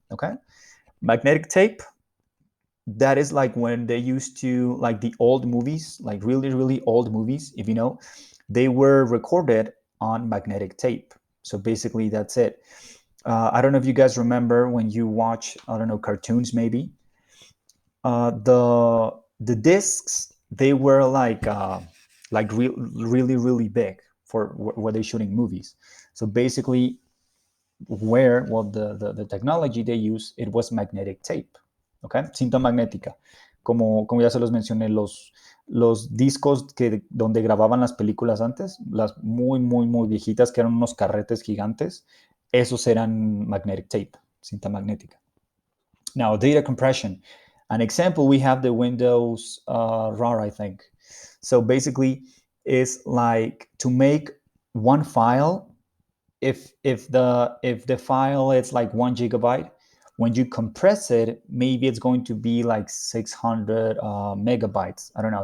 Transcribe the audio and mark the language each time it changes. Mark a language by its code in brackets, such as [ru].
[en] Okay, magnetic tape, that is like when they used to, like the old movies, like really old movies, if you know, they were recorded on magnetic tape. So basically that's it. I don't know if you guys remember when you watch, I don't know, cartoons maybe. The discs, they were like really big for where they're shooting movies. So basically, where, well, the technology they use, it was magnetic tape, okay, [es] cinta magnética, como ya se los mencioné, los discos donde grababan las películas antes, las muy viejitas, que eran unos carretes gigantes, esos eran magnetic tape, cinta magnética. [en] Now, data compression. An example, we have the Windows RAR, I think. So basically, it's like to make one file, if the file is like 1 GB, when you compress it, maybe it's going to be like 600 megabytes. I don't know.